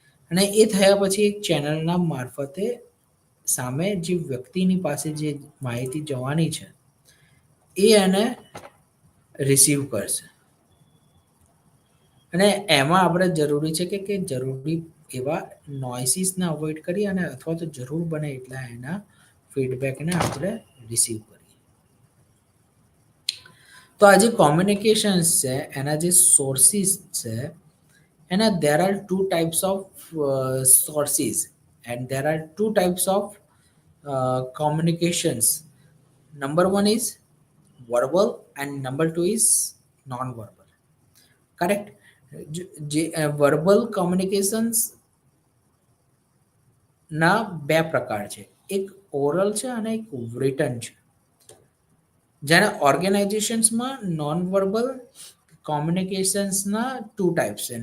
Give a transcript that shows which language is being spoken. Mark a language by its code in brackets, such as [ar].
[gu] અને એ થયા પછી એક ચેનલના મારફતે સામે જે વ્યક્તિની પાસે જે માહિતી જવાની છે એ એને રિસીવ કરશે. અને એમાં આપણે જરૂરી છે કે જરૂરી એવા નોઇસીસને અવોઇડ કરી અને અથવા તો જરૂર બને એટલા એના ફીડબેકને આપણે રિસીવ કરીએ. તો આ જે કોમ્યુનિકેશન્સ છે એના જે સોર્સિસ છે, એના [en] there are two types of sources and there are two types of communications. Number one is verbal and number two is non-verbal. Correct. [gu] જે વર્બલ કોમ્યુનિકેશન્સ ના બે પ્રકાર છે, એક ઓરલ છે અને એક રિટન છે. જ્યારે ઓર્ગેનાઇઝેશન્સમાં નોન વર્બલ કોમ્યુનિકેશન્સના ટુ ટાઈપ્સ છે.